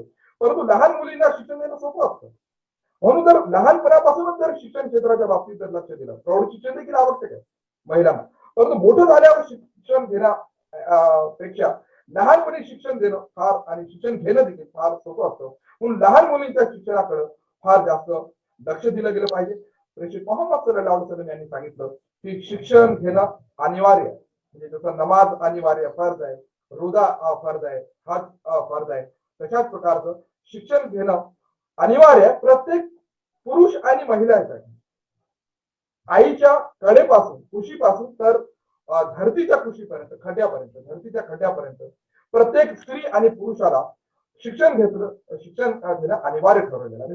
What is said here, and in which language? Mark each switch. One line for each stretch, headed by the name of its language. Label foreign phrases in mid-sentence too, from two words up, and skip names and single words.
Marathi: परंतु लहान मुलींना शिक्षण देणं सोपं असतं. म्हणून जर लहानपणापासूनच जर शिक्षण क्षेत्राच्या बाबतीत जर लक्ष दिलं, प्रौढ शिक्षण देखील आवश्यक आहे महिलांना, परंतु मोठं झाल्यावर शिक्षण घेण्यापेक्षा लहानपणी शिक्षण देणं फार आणि शिक्षण घेणं देखील फार सोपं असतं. म्हणून लहान मुलींच्या शिक्षणाकडे फार जास्त लक्ष दिलं गेलं पाहिजे. प्रेषित मोहम्मद
Arabic: صلى الله عليه وسلم
Marathi: यांनी सांगितलं की शिक्षण घेणं अनिवार्य आहे. म्हणजे जसं नमाज अनिवार्य फर्ज आहे, रोजा फर्ज आहे, हज फर्ज आहे, तशाच प्रकारचं शिक्षण घेणं अनिवार्य आहे प्रत्येक पुरुष आणि महिलांसाठी. आईच्या कडेपासून कुशीपासून तर धरतीच्या कुशीपर्यंत, खड्ड्यापर्यंत, धरतीच्या खड्ड्यापर्यंत प्रत्येक स्त्री आणि पुरुषाला शिक्षण घेणं अनिवार्य ठरवलेलं आहे.